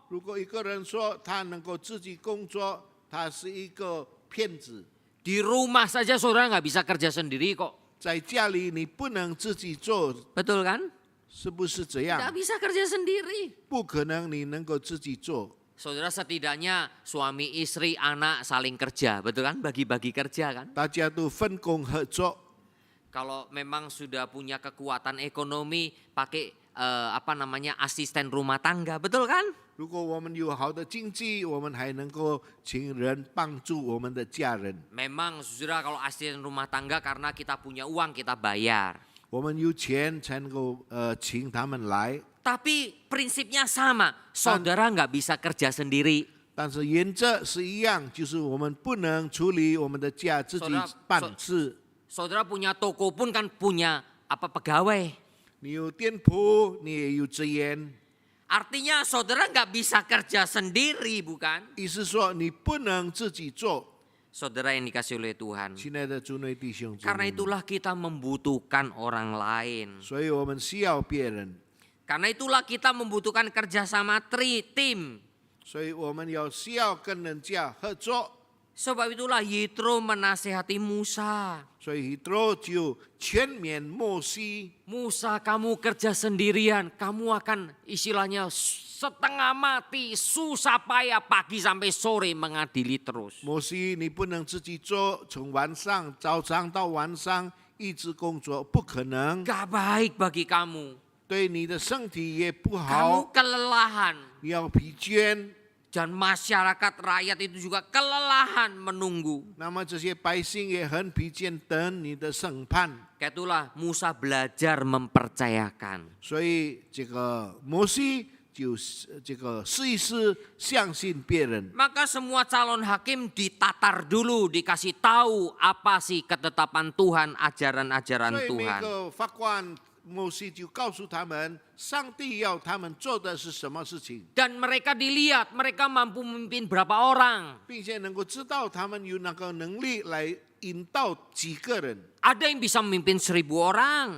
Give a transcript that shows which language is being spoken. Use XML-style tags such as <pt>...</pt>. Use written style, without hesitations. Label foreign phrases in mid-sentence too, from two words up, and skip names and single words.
<zh>如果一个人说他能够自己工作，他是一个骗子。</zh> <id>Di rumah saja saudara nggak bisa kerja sendiri kok.</id> <zh>在家里你不能自己做，</zh> <id>Betul kan?</id> <zh>是不是这</zh> <id>Nggak</id> <zh>样？</zh> <id>bisa kerja sendiri.</id> <zh>不可能你能够自己做。</zh> <id>Saudara, setidaknya suami istri anak saling kerja, betul kan? Bagi-bagi kerja kan?</id> <zh>大家都分工合作。</zh> <id>Kalau memang sudah punya kekuatan ekonomi, pakai asisten rumah tangga, betul kan?</id> <zh>如果我们有好的经济，我们还能够请人帮助我们的家人。</zh> <id>Memang saudara, kalau asisten rumah tangga karena kita punya uang kita bayar.</id> <zh>我们有钱才能够请他们来，</zh> <id>Tapi prinsipnya sama, saudara nggak bisa kerja sendiri.</id> <zh>但是原则是一样，就是我们不能处理我们的家自己办事。</zh> <id>Saudara punya toko pun kan punya pegawai.</id> <zh>你有店铺，你也有职员，</zh> <id>Artinya saudara nggak bisa kerja sendiri, bukan?</id> <zh>意思说你不能自己做。</zh> <id>Saudara yang dikasih oleh Tuhan.</id> <zh>亲爱的主内弟兄姊</zh> <id>Karena</id> <zh>妹们，</zh> <id>itulah kita membutuhkan orang lain.</id> <zh>所以我们需要别人，</zh> <id>Karena itulah kita membutuhkan kerjasama tim.</id> <zh>所以我们需要跟人家合作。</zh> <id>Sebab itulah Yitro menasehati Musa.</id> <zh>所以Yitro就劝勉摩西，</zh> <id>Musa, kamu kerja sendirian, kamu akan istilahnya setengah mati, susah payah pagi sampai sore mengadili terus.</id> <zh>摩西你不能自己做，从早上到晚上一直工作，不可能，</zh> <id>Gak baik bagi kamu.</id> <zh>对你的身体也不</zh> <id>Kamu</id> <zh>好，</zh> <id>kelelahan.</id> <zh>你要疲倦。</zh> <id>Dan masyarakat rakyat itu juga kelelahan menunggu.</id> <zh>那么这些百姓也很疲倦，等你的审判。</zh> <id>Itulah Musa belajar mempercayakan.</id> <zh>所以这个摩西就试一试相信别人。</zh> <id>Maka semua calon hakim ditatar dulu, dikasih tahu apa sih ketetapan Tuhan,</id> <zh>所</zh> <id>ajaran-ajaran</id> <zh>以每</zh> <id>Tuhan.</id> <zh>个法官摩西就告诉他们，上帝要他们做的是什么事情，</zh> <id>Dan mereka dilihat, mereka mampu memimpin berapa orang.</id> <zh>并且能够知道他们有那个能力来引导几个人。</zh> <id>Ada yang bisa memimpin 1000 orang.</id>